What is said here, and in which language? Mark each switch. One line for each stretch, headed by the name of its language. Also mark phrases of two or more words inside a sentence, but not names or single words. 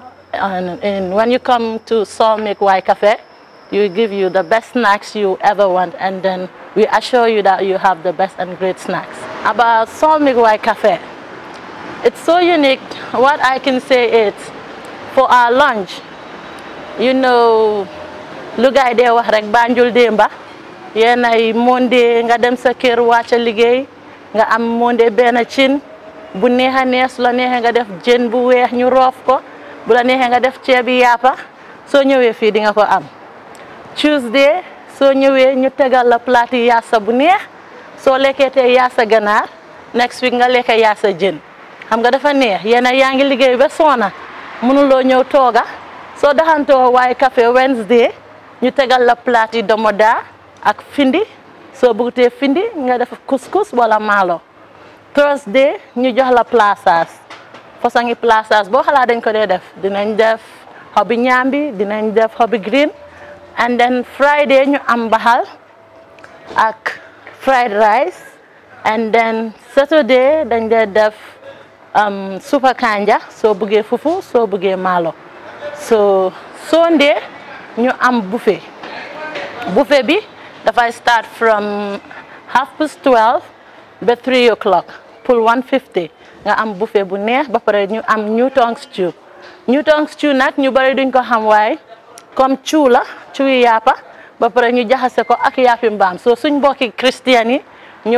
English: And when you come to Soul Milk Y Cafe, we give you the best snacks you ever want, and then we assure you that you have the best and great snacks. About Soul Milk Y Cafe, it's so unique. What I can say is, for our lunch, you know,
Wolof: lu gaay dee wax rek Banjul demba yéen ay monde nga dem sa kër wàcca liggéey nga am monde benn cin bu neex a neex su la neexee nga def jën bu weex ñu roof ko bu la neexee nga def ceebi yàppa soo ñëwee fii di nga ko am. Tuesday soo ñëwee ñu tegal la plate yaasa bu neex soo lekkee tey yaasa ganaar
English: next week
Wolof: nga lekk yaasa jën xam nga dafa neex yéen yaa ngi liggéey ba soona mënuloo ñëw tooga soo daxantoo Y Cafe Wednesday ñu tegal la plate yi domoda ak findi soo bëggutee findi nga def couscous wala maalo. Thursday ñu jox la plaças façon plaças boo xalaat dañ ko dee def dinañ def xobi ñaambi dinañ def xobi green.
English: And then Friday
Wolof: ñu am baxal ak
English: fried rice. And then Saturday
Wolof: dañ dee def super kanja soo bëggee fufu soo bëggee maalo. So Sunday ñu am buffet bi dafay
English: start from
Wolof: 12:30 ba 3 o'clock pour 150 nga am buffet bu neex ba pare ñu am Newton stew nag ñu bari duñ ko xam waaye comme cuy yàppa ba pare ñu jaxase ko ak yàppi mbaam so suñ mbokki christian yi ñu